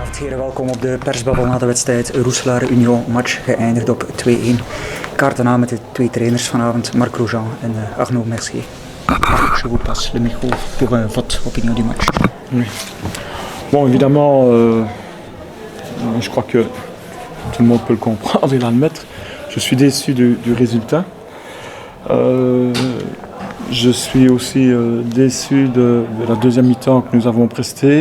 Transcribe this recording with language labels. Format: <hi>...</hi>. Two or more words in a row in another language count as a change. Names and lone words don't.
<nl>Heren, welkom op de persbabbel na de wedstrijd Roeselare-Union. Match geëindigd op 2-1. Kaart daarna met de twee trainers vanavond, Marc Grosjean en Arnaud Mercier.</nl> <fr>Je vous passe le micro pour votre opinion du match. Oui. Bon, évidemment, je crois que tout le monde peut le comprendre et l'admettre. Je suis déçu du résultat. Je suis aussi déçu de la deuxième mi-temps que nous avons prestée.</fr>